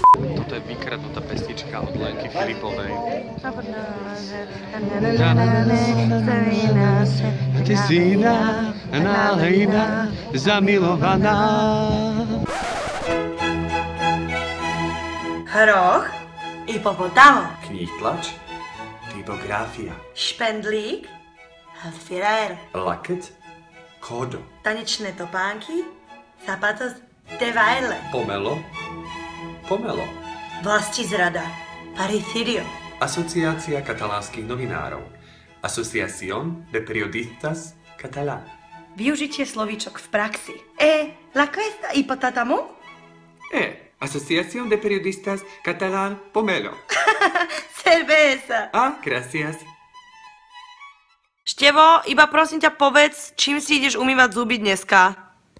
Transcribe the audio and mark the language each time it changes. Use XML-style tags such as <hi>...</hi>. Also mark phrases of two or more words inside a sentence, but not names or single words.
<sk>Toto je vykradnutá pesnička od Lenky Filipovej. Ty si iná, nálejná, zamilovaná. Hroch, hipopotamo, Kníh tlač, typografia, špendlík, alfiler, lakeť, kódo, tanečné topánky,</sk> <es>zapatos de baile,</es> <sk>pomelo, vlastizrada, paricidio, Asociácia katalánskych novinárov,</sk> <es>Asociación de Periodistas Catalán.</es> <sk>využitie slovíčok v praxi.</sk> <es>La cuesta hipotátamo? Asociación de Periodistas Catalán Pomelo. Cerveza. Gracias.</es> <sk>Števo, iba prosím ťa povedz, čím si ideš umývať zuby dneska?</sk>